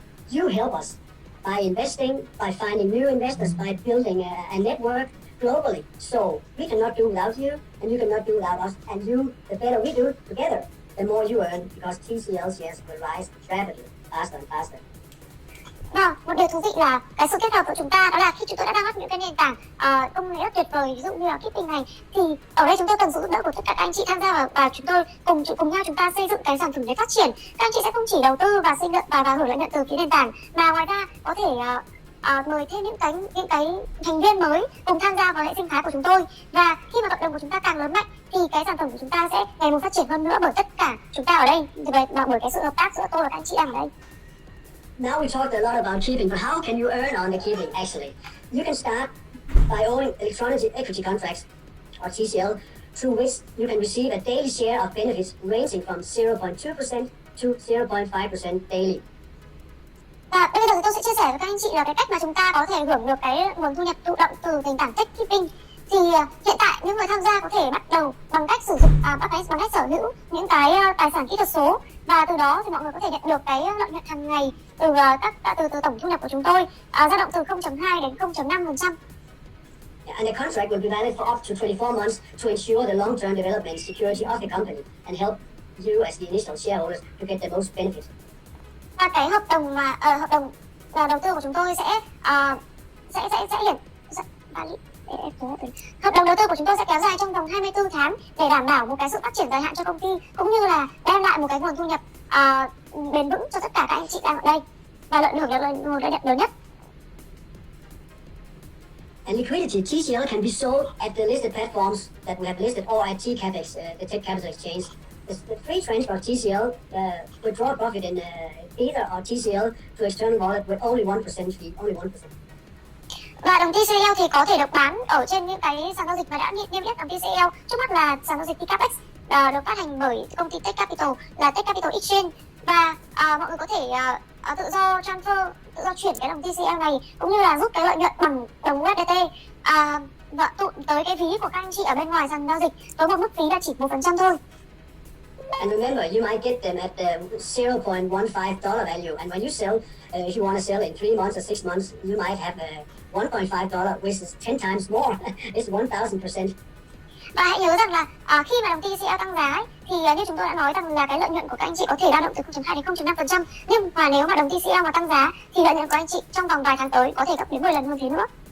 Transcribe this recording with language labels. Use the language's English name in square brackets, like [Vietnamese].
[English] You help us by investing, by finding new investors, by building a network globally. So we cannot do without you, and you cannot do without us. And the better we do together, the more you earn, because TCL shares will rise rapidly, faster and faster. [Vietnamese] Một điều thú vị là cái sự kết hợp của chúng ta, đó là khi chúng tôi đã ra mắt những cái nền tảng công nghệ rất tuyệt vời, ví dụ như là Keeping này, thì ở đây chúng tôi cần sự giúp đỡ của tất cả các anh chị tham gia vào, và chúng tôi cùng nhau chúng ta xây dựng cái sản phẩm để phát triển. Các anh chị sẽ không chỉ đầu tư và hưởng lợi nhuận từ phía nền tảng, mà ngoài ra có thể mời thêm những cái thành viên mới cùng tham gia vào hệ sinh thái của chúng tôi. Và khi mà cộng đồng của chúng ta càng lớn mạnh thì cái sản phẩm của chúng ta sẽ ngày một phát triển hơn nữa, bởi tất cả chúng ta ở đây, bởi cái sự hợp tác giữa tôi và các anh chị đang ở đây. [English] Now we talked a lot about keeping, but how can you earn on the keeping actually? You can start by owning electronic equity contracts, or TCL, through which you can receive a daily share of benefits ranging from 0.2% to 0.5% daily. [Vietnamese] Và bây giờ thì tôi sẽ chia sẻ với các anh chị là cái cách mà chúng ta có thể hưởng được cái nguồn thu nhập thụ động từ nền tảng TechCapital. Thì hiện tại những người tham gia có thể bắt đầu bằng cách sử dụng bằng cách sở hữu những cái tài sản kỹ thuật số, và từ đó thì mọi người có thể nhận được cái lợi nhuận hàng ngày từ tổng thu nhập của chúng tôi, dao động từ 0.2 đến 0.5%. [English] And the contract will be valid for up to 24 months to ensure the long-term development security of the company and help you as the initial shareholders to get the most benefit. [Vietnamese] Và cái hợp đồng đầu tư của chúng tôi sẽ hợp đồng đầu tư của chúng tôi sẽ kéo dài trong vòng 24 tháng để đảm bảo một cái sự phát triển dài hạn cho công ty, cũng như là đem lại một cái nguồn thu nhập bền vững cho tất cả các anh chị đang ở đây và hưởng được nguồn lợi nhuận lớn nhất. [English] And liquidity, TCL can be sold at the listed platforms that we have listed or at the TechCapital exchange. The free transfer of TCL, withdraw profit in Ether or TCL to external wallet with only 1% fee, only 1%. [Vietnamese] Và đồng TCL thì có thể được bán ở trên những cái sàn giao dịch mà đã niêm yết đồng TCL. Trước mắt là sàn giao dịch TRX được phát hành bởi công ty TechCapital là TechCapital Exchange, và mọi người có thể tự do transfer, tự do chuyển cái đồng TCL này, cũng như là rút cái lợi nhuận bằng đồng USDT và tụ tới cái ví của các anh chị ở bên ngoài sàn giao dịch với một mức phí là chỉ 1% thôi. [English] And remember, you might get them at the $0.15 value. And when you sell, if you want to sell in 3 months or 6 months, you might have $1.5, which is 10 times more. It's 1,000%. [Vietnamese] Và hãy nhớ rằng là khi mà đồng TCL tăng giá ấy, thì như chúng tôi đã nói rằng là cái lợi nhuận của các anh chị có thể dao động từ 0.2 đến 0.5%. Nhưng mà nếu mà đồng TCL mà tăng giá thì lợi nhuận của anh chị trong vòng vài tháng tới có thể gấp đến 10 lần hơn thế nữa.